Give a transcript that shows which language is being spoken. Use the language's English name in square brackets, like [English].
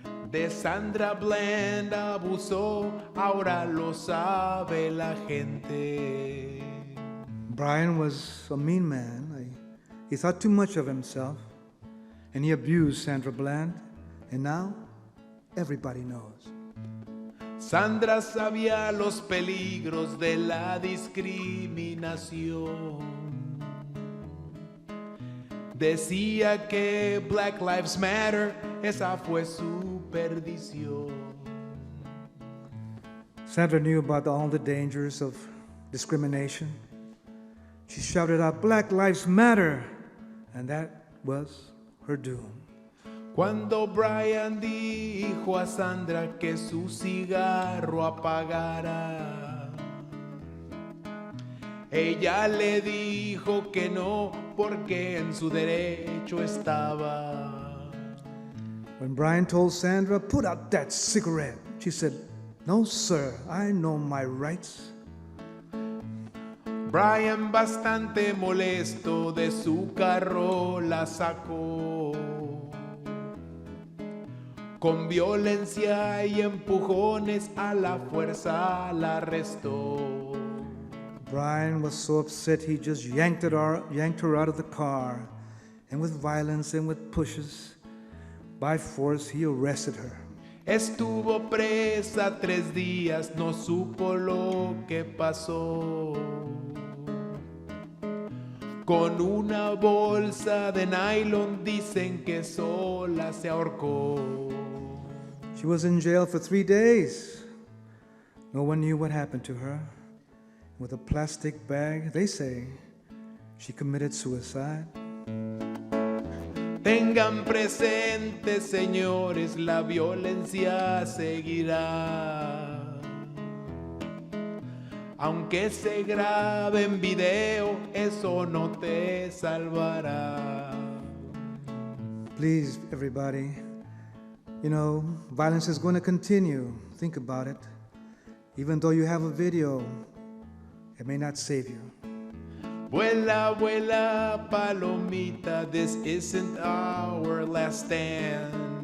[Spanish] De Sandra Bland abusó, ahora lo sabe la gente. [English] Brian was a mean man. He thought too much of himself, and he abused Sandra Bland, and now everybody knows. [Spanish] Sandra sabía los peligros de la discriminación. Decía que Black Lives Matter, esa fue su perdición. [English] Sandra knew about all the dangers of discrimination. She shouted out, "Black Lives Matter," and that was her doom. [Spanish] Cuando Brian dijo a Sandra que su cigarro apagara, ella le dijo que no, porque en su derecho estaba. [English] When Brian told Sandra, "Put out that cigarette," she said, "No, sir, I know my rights." [Spanish] Brian, bastante molesto, de su carro la sacó. Con violencia y empujones a la fuerza la arrestó. [English] Brian was so upset he just yanked her out of the car, and with violence and with pushes, by force he arrested her. [Spanish] Estuvo presa 3 días, no supo lo que pasó. Con una bolsa de nylon dicen que sola se ahorcó. [English] She was in jail for 3 days. No one knew what happened to her. With a plastic bag, they say she committed suicide. [Spanish] Tengan presente, señores, la violencia seguirá. Aunque se grabe en video, eso no te salvará. [English] Please, everybody, you know, violence is going to continue. Think about it. Even though you have a video, it may not save you. [Spanish] Vuela, vuela, palomita, [English] this isn't our last stand.